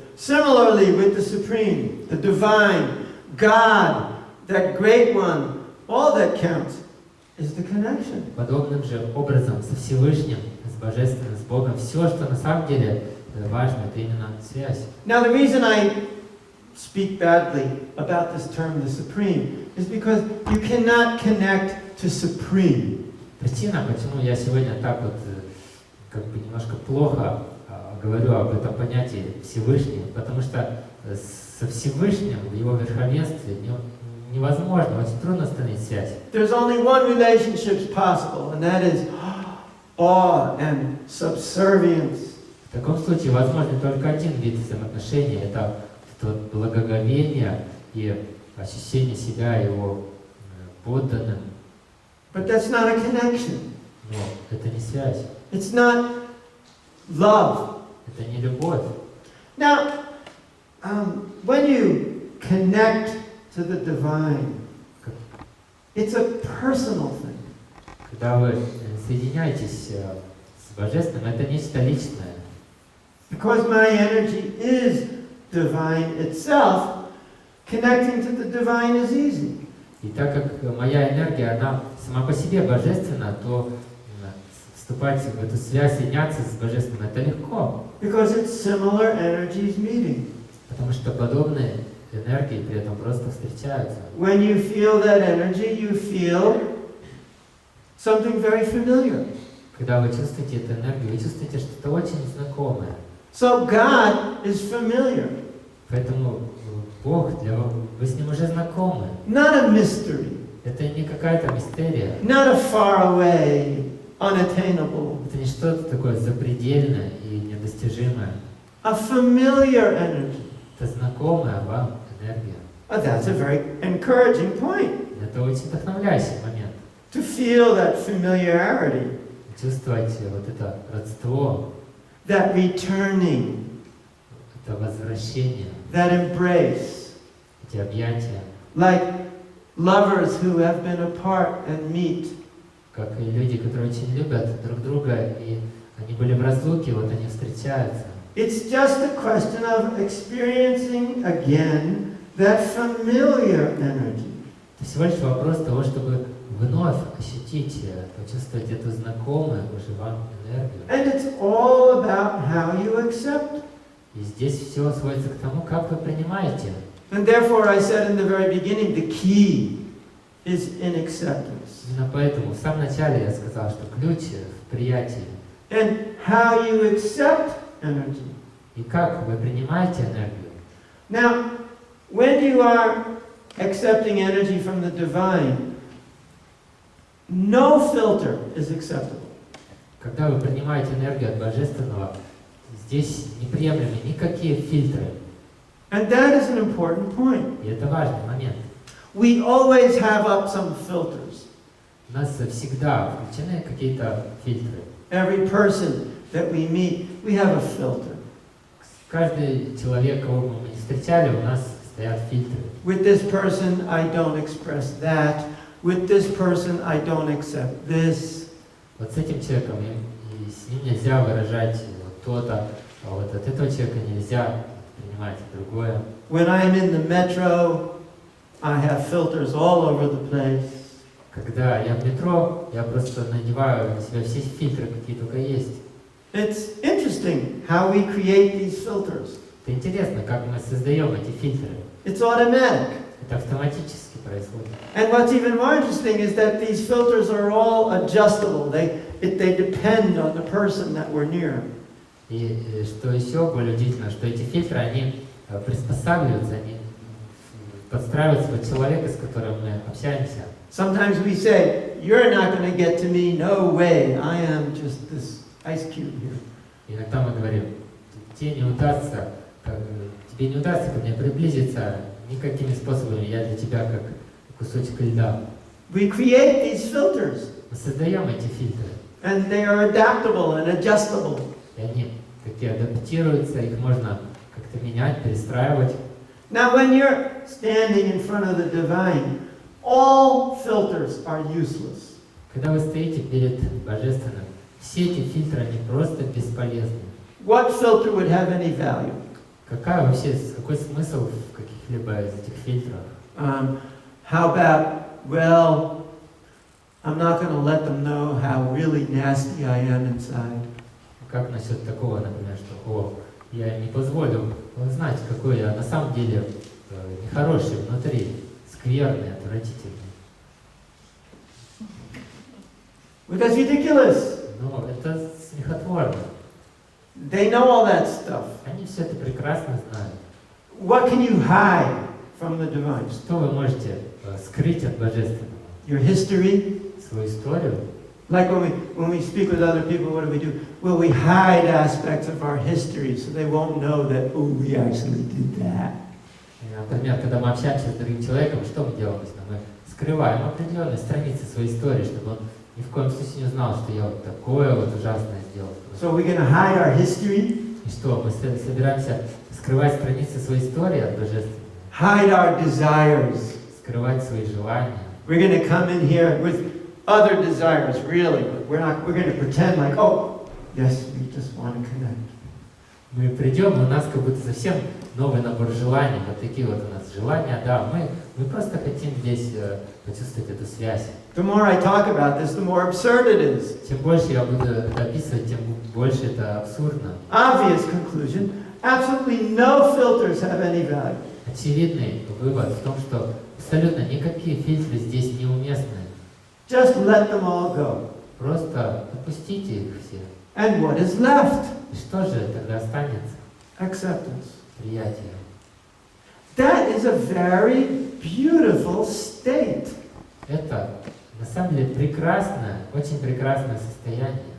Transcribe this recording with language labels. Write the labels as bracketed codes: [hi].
[en] Similarly with the Supreme, the Divine, God, that Great One, all that counts is the connection. [ru] Подобным же образом со Всевышним, с Божественным, с Богом, все, что на самом деле важно, это именно связь. [en] Now the reason I speak badly about this term, the Supreme, is because you cannot connect to Supreme. [ru] Причина, почему я сегодня так вот как бы немножко плохо говорю об этом понятии Всевышний, потому что со Всевышним, в его верховенстве, невозможно, очень трудно установить связь. [en] There's only one relationship possible, and that is awe and subservience. [ru] В таком случае возможен только один вид взаимоотношений, это вот благоговение и ощущение себя его подданным. [en] But that's not a connection. [ru] Но это не связь, [en] It's not love. [ru] это не любовь. [en] Now, when you connect to the divine, it's a personal thing. [ru] Когда вы соединяетесь с Божественным, это нечто личное. [en] Because my energy is divine itself, connecting to the divine is easy. [ru] И так как моя энергия, она сама по себе божественна, то вступать в эту связь, соединяться с Божественным, это легко. [en] Because it's similar energies meeting. [ru] Потому что подобные энергии при этом просто встречаются. [en] When you feel that energy, you feel something very familiar. [ru] Когда вы чувствуете эту энергию, вы чувствуете что-то очень знакомое. [en] So God is familiar. [ru] Поэтому Бог, вы с Ним уже знакомы. [en] Not a mystery. [ru] Это не какая-то мистерия. [en] Not a far away, unattainable. [ru] Это не что-то такое запредельное и недостижимое. [en] A familiar energy. [ru] Это знакомая вам энергия. [en] That's a very encouraging point. [ru] Это очень вдохновляющий момент. [en] To feel that familiarity. [ru] Чувствовать вот это родство. [en] That returning. [ru] Это возвращение. [en] That embrace. [ru] Эти объятия. [en] Like lovers who have been apart and meet. [ru] Как и люди, которые очень любят друг друга, и они были в разлуке, вот они встречаются. [en] It's just a question of experiencing again that familiar energy. [ru] Это всего лишь вопрос того, чтобы вновь ощутить, почувствовать эту знакомую уже вам энергию. [en] And it's all about how you accept. [ru] И здесь все сводится к тому, как вы принимаете. [en] And therefore I said in the very beginning, the key is in acceptance. [ru] Именно поэтому в самом начале я сказал, что ключ в приятии. [en] And how you accept energy. [ru] И как вы принимаете энергию. [en] Now, when you are accepting energy from the divine, no filter is acceptable. [ru] Когда вы принимаете энергию от Божественного, здесь неприемлемы никакие фильтры. [en] And that is an important point. [ru] И это важный момент. [en] We always have up some filters. [ru] У нас всегда включены какие-то фильтры. [en] Every person that we meet, we have a filter. [ru] Каждый человек, кого мы не встречали, у нас стоят фильтры. [en] With this person, I don't express that. With this person, I don't accept this. [ru] Вот с этим человеком и с ним нельзя выражать вот то-то, а вот от этого человека нельзя принимать другое. [en] When I'm in the metro, I have filters all over the place. [ru] Когда я в метро, я просто надеваю на себя все фильтры, какие только есть. [en] It's interesting how we create these filters. [ru] Это интересно, как мы создаем эти фильтры. [en] It's automatic. [ru] Это автоматически происходит. [en] And what's even more interesting is that these filters are all adjustable. They depend on the person that we're near. [ru] И что еще более удивительно, что эти фильтры, они приспосабливаются, они подстраиваются под человека, с которым мы общаемся. [en] Sometimes we say, "You're not going to get to me. No way. I am just this ice cube here." [ru] Иногда мы говорим, тебе не удастся ко мне приблизиться никакими способами, я для тебя как кусочек льда. [en] We create these filters, [ru] Мы создаем эти фильтры, [en] and they are adaptable and adjustable. [ru] и они такие адаптируются, их можно как-то менять, перестраивать. [en] Now, when you're standing in front of the divine, all filters are useless. [ru] Когда вы стоите перед Божественным, все эти фильтры, они просто бесполезны. [en] What filter would have any value? [ru] Какой смысл в каких-либо из этих фильтров? [en] How about, well, I'm not going to let them know how really nasty I am inside. [ru] Как насчет такого, например, что я не позволю знать, какой я на самом деле нехороший внутри, скверный, отвратительный. [en] Well, that's ridiculous. [ru] Но это смехотворно. [en] They know all that stuff. [ru] Они все это прекрасно знают. [en] What can you hide from the divine? [ru] Что вы можете скрыть от Божественного? [en] Your history? [ru] Свою историю? [en] Like when we speak with other people, what do? Well, we hide aspects of our history so they won't know that, oh, we actually did that. [ru] Например, когда мы общаемся с другим человеком, что мы делаем? Мы скрываем определенные страницы своей истории, чтобы он ни в коем случае не узнал, что я вот такое вот ужасное сделал. [en] So we're going to hide our history? [ru] И что, мы собираемся скрывать страницы своей истории от Божественного? [en] Hide our desires. [ru] Скрывать свои желания. [en] We're going to come in here with other desires, really, but we're going to pretend like, oh, yes, we just want to connect. [ru] Мы придем, и у нас как будто совсем новый набор желаний. Вот такие вот у нас желания, да, мы просто хотим здесь почувствовать эту связь. [en] The more I talk about this, the more absurd it is. [ru] Чем больше я буду это описывать, тем больше это абсурдно. [en] Obvious conclusion, absolutely no filters have any value. [ru] Очевидный вывод в том, что абсолютно никакие фильтры здесь неуместны. [en] Just let them all go. [ru] Просто отпустите их все. [en] And what is left? [ru] И что же тогда останется? [en] Acceptance. [ru] Приятие. [en] That is a very beautiful state. [ru] Это на самом деле прекрасное, очень прекрасное состояние.